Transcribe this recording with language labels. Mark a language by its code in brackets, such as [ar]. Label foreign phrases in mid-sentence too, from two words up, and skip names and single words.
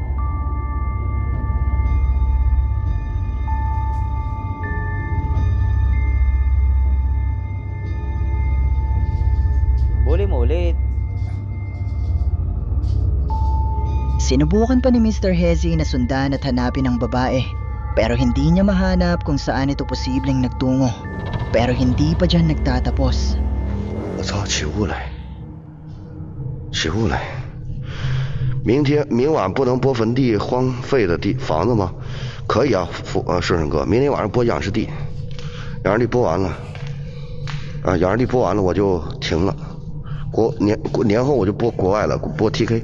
[tl] Buli mo ulit. Sinubukan pa ni Mr. Hezi na sundan at hanapin ang babae pero hindi niya mahanap kung saan ito posibleng nagtungo. Pero hindi pa dyan nagtatapos. [zh] 我操！起雾来！起雾来！明晚不能播坟地荒废的房子吗？可以啊，顺顺哥，明天晚上播养尸地，养尸地播完了， 啊，养殖地播完了我就停了，年后我就播国外了，播 TK。